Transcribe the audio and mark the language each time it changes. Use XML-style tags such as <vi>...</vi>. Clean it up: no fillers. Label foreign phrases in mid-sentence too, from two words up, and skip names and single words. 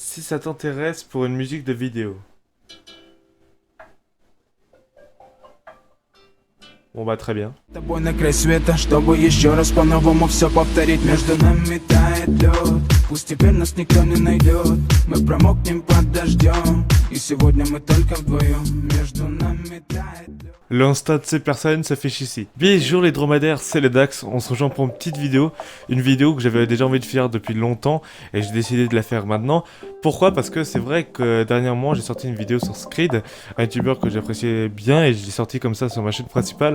<fr>si ça t'intéresse pour une musique de vidéo. Bon bah très bien.</fr> <ru>Тобой на край света, чтобы еще раз по-новому все повторить. Между нами тает лед, пусть теперь нас никто не найдет. Мы промокнем под дождем, и сегодня мы только вдвоем. Между нами тает лед.</ru> <fr>L'insta de ces personnes s'affiche ici. Bonjour les dromadaires, c'est le Dax, on se rejoint pour une petite vidéo. Une vidéo que j'avais déjà envie de faire depuis longtemps et j'ai décidé de la faire maintenant. Pourquoi? Parce que c'est vrai que dernièrement j'ai sorti une vidéo sur Screed, un youtubeur que j'appréciais bien et je l'ai sorti comme ça sur ma chaîne principale.</fr>